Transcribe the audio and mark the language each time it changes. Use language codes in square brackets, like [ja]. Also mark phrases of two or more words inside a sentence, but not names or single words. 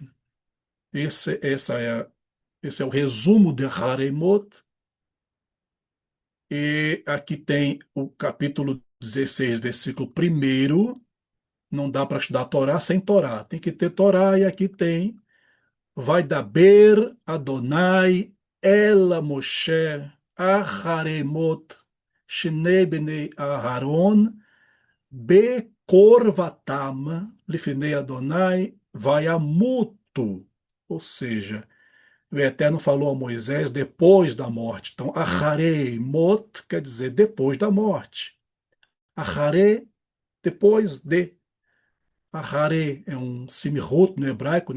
[pt] Esse, essa é, esse é o resumo de Haremot, e aqui tem o capítulo 16, versículo 1. Não dá para estudar Torá sem Torá, tem que ter Torá, e aqui tem [he] וידבר אדוני אל משה אחרי מות שני בני אהרן בקרבתם לפני אדוני וימותו. [pt] Ou seja, o Eterno falou a Moisés depois da morte. Então, Aharemot quer dizer depois da morte. Ahare, depois de. Ahare é um simirot no hebraico, né?